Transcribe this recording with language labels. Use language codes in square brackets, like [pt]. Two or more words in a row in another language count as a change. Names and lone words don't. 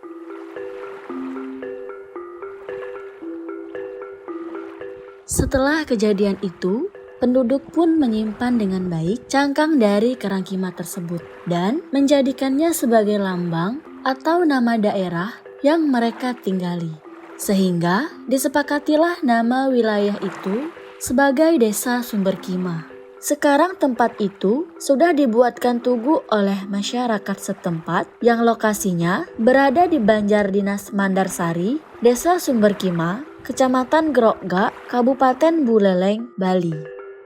[id] Setelah kejadian itu, penduduk pun menyimpan dengan baik cangkang dari kerangkima tersebut dan menjadikannya sebagai lambang atau nama daerah yang mereka tinggali. Sehingga disepakatilah nama wilayah itu sebagai Desa Sumberkima. Sekarang tempat itu sudah dibuatkan tugu oleh masyarakat setempat yang lokasinya berada di Banjar Dinas Mandarsari, Desa Sumberkima, Kecamatan Grogak, Kabupaten Buleleng, Bali.